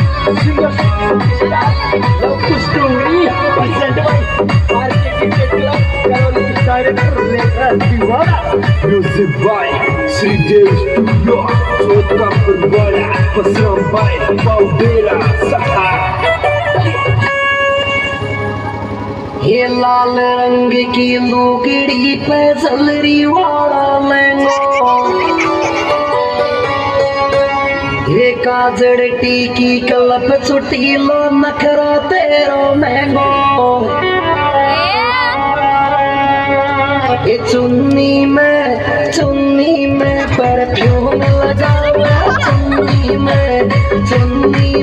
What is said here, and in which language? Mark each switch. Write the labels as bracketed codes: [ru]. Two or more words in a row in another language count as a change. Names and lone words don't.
[en] Love story presented by Architect Club Karoli Director Lekha Tiwara. Music by Sri Dev Studio Chota Perwala Pasram by Paudera Saha. [raj] ये लाल रंग की लुगड़ी पे जलरी वाला लहंगा, ये काजड़ टीकी कलप चुटीलो नखरा तेरो महंगो, ये चुन्नी में परफ्यूम लगा हुआ, चुन्नी